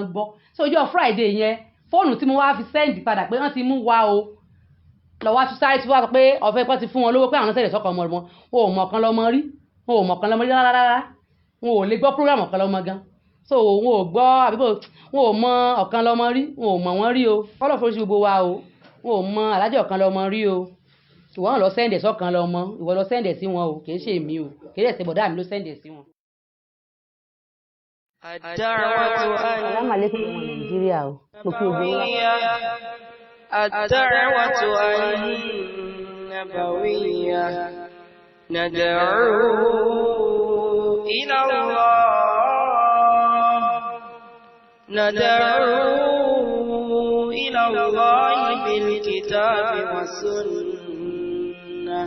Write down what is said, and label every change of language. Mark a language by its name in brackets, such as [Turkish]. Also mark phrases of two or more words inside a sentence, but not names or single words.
[Yoruba] gbọ́ so ọjọ́ Friday yẹn fóònù tí mo wá fi sẹ́ndì padà pé wọ́n ti mú wa o lọ́wọ́ tún sáré tí wọ́n sọ pé ọ̀fẹ́ pọ́n ti fún wọn lówó pé àwọn sẹ́ndì sọ́kọ̀ ọmọ wọn ò mọ̀ Okanlomo rí wọn ò mọ̀ Okanlomo rí rárá wọn ò lè gbọ́ program Okanlomo gan so wọn ò gbọ́ àbíbò wọn ò mọ̀ Okanlomo rí wọn ò mọ̀ wọ́n rí o kọ́lọ̀ fún oṣù gbogbo wa o wọn ò mọ̀ alájọ Okanlomo rí o ìwọ náà lọ sẹ́ndì sọ́kànlọ́mọ ìwọ lọ sẹ́ndì sí wọn o kì í ṣe èmi o kì í ṣe bọ̀dá mi ló sẹ́ndì sí wọn. [Arabic] السلام عليكم [Yoruba] ọmọ Nàìjíríà o mo kí ogun wa. [Arabic] الدعوة النبوية ندعو إلى الله بالكتاب والسنة.